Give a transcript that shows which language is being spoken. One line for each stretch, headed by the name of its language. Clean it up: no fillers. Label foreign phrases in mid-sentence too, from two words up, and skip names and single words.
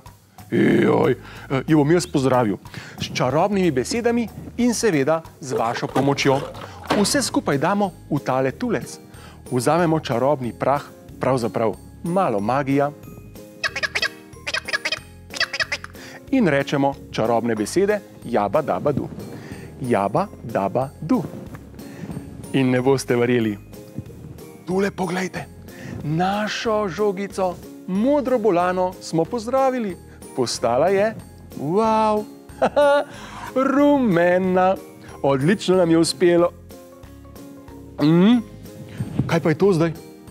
Slovenian: Jo bom jaz pozdravil s čarobnimi besedami in seveda z vašo pomočjo. Vse skupaj damo v tale tulec. Vzamemo čarobni prah, pravzaprav malo magija, in rečemo čarobne besede jaba, daba, du. Jaba, daba, du. In ne boste verjeli. Tule poglejte. Našo žogico, modro bolano, smo pozdravili. Postala je, wow, rumena. Odlično nam je uspelo. Kaj pa je to zdaj?